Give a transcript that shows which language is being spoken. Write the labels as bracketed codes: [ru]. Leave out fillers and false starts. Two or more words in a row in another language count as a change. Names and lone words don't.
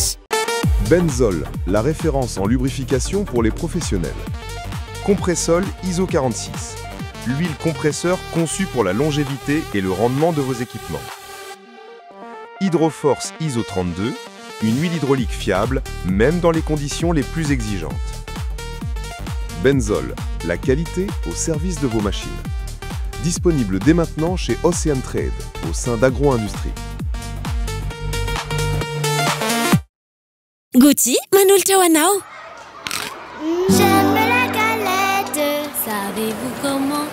[fr] Benzol, la référence en lubrification pour les professionnels. Compressol ISO 46, l'huile compresseur conçue pour la longévité et le rendement de vos équipements. Hydroforce ISO 32, une huile hydraulique fiable, même dans les conditions les plus exigeantes. Benzol, la qualité au service de vos machines. Disponible dès maintenant chez Ocean Trade, au sein d'Agro-Industrie. Gucci, [mg] manolotra ho anao. [fr] J'aime la galette, savez-vous comment?